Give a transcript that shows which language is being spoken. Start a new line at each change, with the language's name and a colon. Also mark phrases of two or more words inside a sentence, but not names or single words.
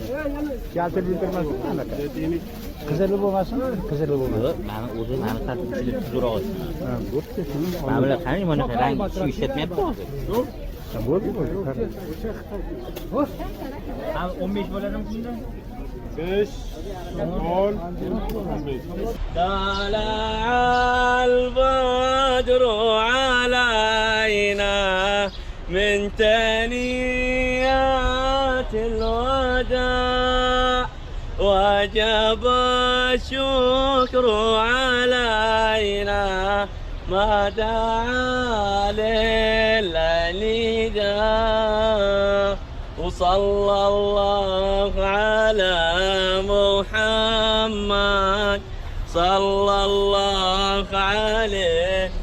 Uzbek: Keltirib o'tirmasin, anaqa. Qizili bo'lmasin, qizili bo'lmasin. Meni o'zi meni tartibchilik tuzroq. Ha, bo'pti, shuni. Mana bular qani, mana rang ishlatmayapti hozir. Bo'ldi. Ha, 15 bo'ladimi shunda? 5 10
Arabic: طلع البدر علينا من ثنيات الوداع وجب الشكر علينا ما دعا للنداء وصلى الله على محمد صلى الله عليه